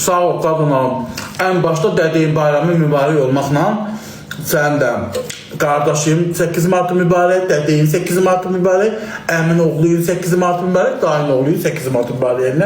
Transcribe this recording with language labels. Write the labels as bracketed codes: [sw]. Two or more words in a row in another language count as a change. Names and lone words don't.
[az] Sağ ol qadın hanım. [tr] En başta dediğim [az] bayramın mübarək olmaqla [tr] sen de kardeşim [az] 8 Mart'ı mübarək, dediğin 8 Mart'ı mübarək, əmin oğluyun 8 Mart'ı mübarək, dayın oğluyun 8 Mart'ı mübarək.